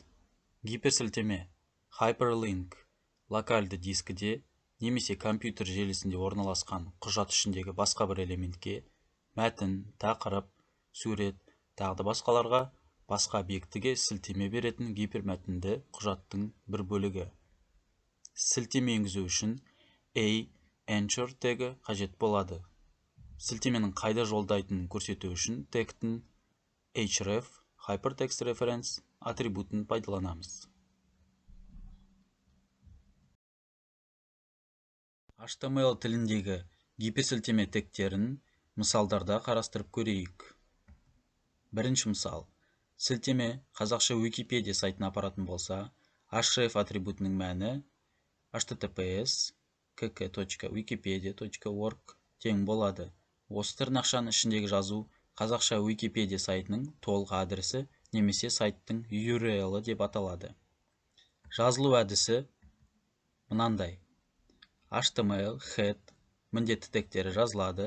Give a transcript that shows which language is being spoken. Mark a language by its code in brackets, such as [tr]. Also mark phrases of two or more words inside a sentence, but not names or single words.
[kk] Гиперсілтеме, hyperlink, локальды дискіде немесе компьютер желісінде орналасқан құжат ішіндегі басқа бір элементке, мәтін, тақырып, сурет, тағы басқаларға басқа объектіге сілтеме беретін гипермәтінді құжаттың бір бөлігі. Сілтеме енгізу үшін anchor тегі қажет болады. Сілтеменің қайда жолдайтынын көрсету үшін тегтің href, [en] hypertext reference [kk] атрибутын пайдаланамыз. HTML тіліндегі гиперсілтеме тегтерін мысалдарда қарастырып көрейік. Бірінші мысал. Сілтеме қазақша Wikipedia сайтына апаратын болса, href атрибутының мәні https://kk.wikipedia.org тең болады. Осы тырнақшаның ішіндегі жазу қазақша Wikipedia сайтының толық адресі немесе сайттың URL-і деп аталады. Жазылу әдісі мынандай. HTML, head, міндетті тегтері жазылады.